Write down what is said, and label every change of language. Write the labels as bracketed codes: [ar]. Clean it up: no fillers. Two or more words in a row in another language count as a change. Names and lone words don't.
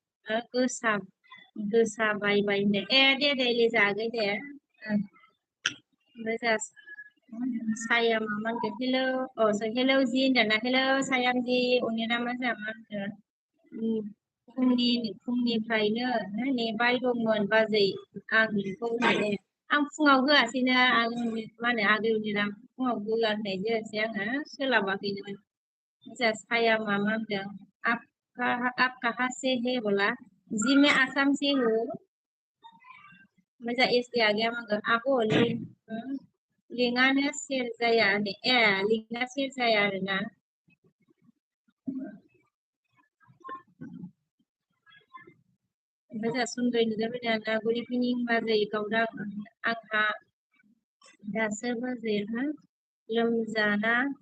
[brx] गोसा बायबाय होनदों दे एलिजा आगै दे ओमफ्राय जा साया मामा होनदों हेलौ जि होनदोंना हेलौ सायाम जि अनिरामा जा मा होनदों फुंनिफ्रायनो नेबाय दंमोन बाजै आं बेखौ होनदों आं फुङाव होआसैनो आं मा होनो आगै अनिराम फुङाव होआ होननाय जायासै आङो सोलाबाखैनोमोन जा साया मामा होनदों [hi] आप कहाँ से है बोला जी मैं आसाम से हूँ [brx] ओमफ्राय एस [hi] आ गया मगर [brx] आब' लिंकआनो सेर जाया लिंकआ सेर जाया आरोना ओमफ्राय जा सुंदरै नुजाफैदों आरोना [en] good evening [brx] बाजै गावदां आंहा दासो बाजै लोमजाना